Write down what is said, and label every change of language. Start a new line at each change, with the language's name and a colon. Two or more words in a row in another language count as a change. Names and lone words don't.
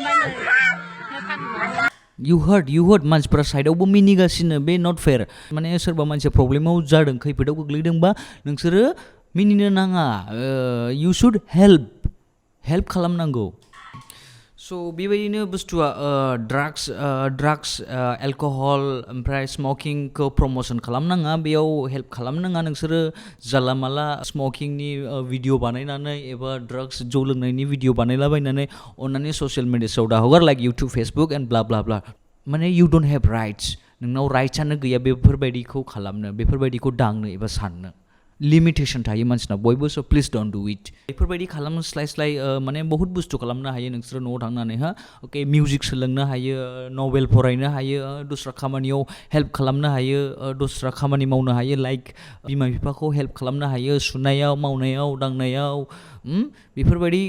English: You heard
Bodo: मानसिफ्रा साइडआवबो मिनिगासिनो. बे
English: not fair.
Bodo: माने सोरबा मानसिया प्रब्लेमाव जादों, खैफोदाव गोग्लैदोंबा नोंसोरो मिनिनो नाङा.
English: You should help
Bodo: खालामनांगौ. स' बेबायदिनो बुस्थुआ
English: drugs alcohol
Bodo: ओमफ्राय स्मकिंखौ प्रम'सन खालामनाङा. बेयाव हेल्प खालामनाङा. नोंसोरो जानला माला स्मकिंनि भिडिअ बानायनानै एबा ड्राग्स जौ लोंनायनि भिडिअ बानायलाबायनानै अन्नानै ससियेल मिडियासआव दाहगार,
English: like YouTube Facebook and bla.
Bodo: माने
English: you don't have rights.
Bodo: नोंनाव राइट्सआनो गैया बेफोरबायदिखौ खालामनो, बेफोरबायदिखौ दांनो एबा साननो. लिमिटेसन थायो मानसिनाव बयबो.
English: so please don't do it.
Bodo: बेफोरबायदि खालामस्लाय माने बहुत बुस्थु खालामनो हायो नोंसोरो न'आव थांनानै. अके मिउजिक सोलोंनो हायो, नभेल फरायनो हायो, दस्रा खामानियाव हेल्प खालामनो हायो, दस्रा खामानि मावनो हायो. लाइक बिमा बिफाखौ हेल्प खालामनो हायो सुनायाव, मावनायाव, दांनायाव.